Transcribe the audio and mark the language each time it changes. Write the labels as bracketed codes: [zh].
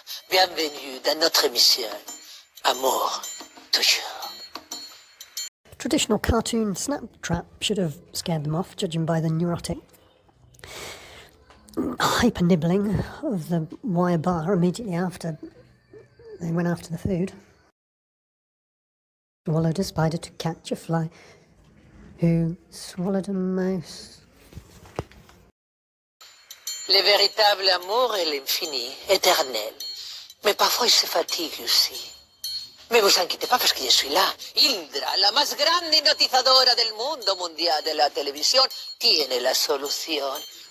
[fr] Bienvenue dans notre émission Amour toujours. [en] Traditional cartoon snap trap should have scared them off, judging by the neurotic hyper nibbling of the wire bar immediately after they went after the food. Swallowed a spider to catch a fly, who swallowed a mouse. [fr] Le véritable amour est l'infini, éternel. Mais parfois il se fatigue aussi. Mais vous inquiétez pas parce que je suis là. [es] Indra, la más grande hipnotizadora del mundo mundial de la televisión, tiene la solución.